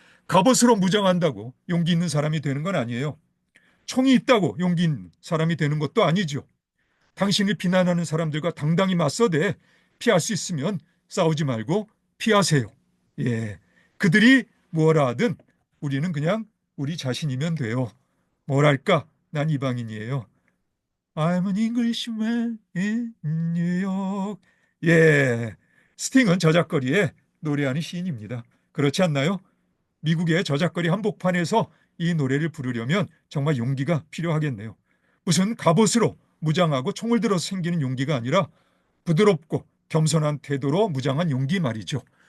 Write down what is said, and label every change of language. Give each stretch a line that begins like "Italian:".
Korean: 갑옷으로 무장한다고 용기 있는 사람이 되는 건 아니에요. 총이 있다고 용기 있는 사람이 되는 것도 아니죠. 당신을 비난하는 사람들과 당당히 맞서되 피할 수 있으면 싸우지 말고 피하세요. 예, 그들이 뭐라 하든 우리는 그냥 우리 자신이면 돼요. 뭐랄까, 난 이방인이에요.
English: I'm an Englishman in New York.
Korean: 예, 스팅은 저작거리에 노래하는 시인입니다. 그렇지 않나요? 미국의 저작거리 한복판에서 이 노래를 부르려면 정말 용기가 필요하겠네요. 무슨 갑옷으로 무장하고 총을 들어서 생기는 용기가 아니라 부드럽고 겸손한 태도로 무장한 용기 말이죠.